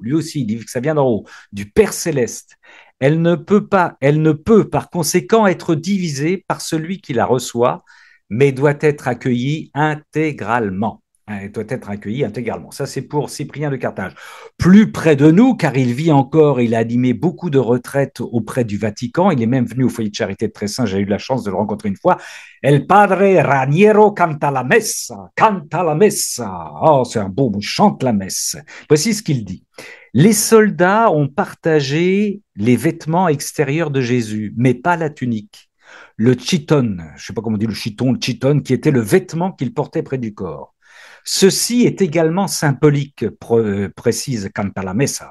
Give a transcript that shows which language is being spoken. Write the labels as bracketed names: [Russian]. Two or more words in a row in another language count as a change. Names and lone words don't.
[French] Lui aussi, il dit que ça vient d'en haut, du Père céleste. Elle ne peut par conséquent être divisée par celui qui la reçoit, mais doit être accueillie intégralement. Elle doit être accueillie intégralement. Ça, c'est pour Cyprien de Carthage. Plus près de nous, car il vit encore, il a animé beaucoup de retraites auprès du Vatican. Il est même venu au foyer de charité de Tressin. J'ai eu la chance de le rencontrer une fois. [Italian] El padre Raniero canta la messa, canta la messa. [French] Oh, c'est un beau mot, chante la messe. Voici ce qu'il dit. Les soldats ont partagé les vêtements extérieurs de Jésus, mais pas la tunique. Le chiton, je ne sais pas comment on dit le chiton, qui était le vêtement qu'il portait près du corps. Ceci est également symbolique, précise Canta la Messa.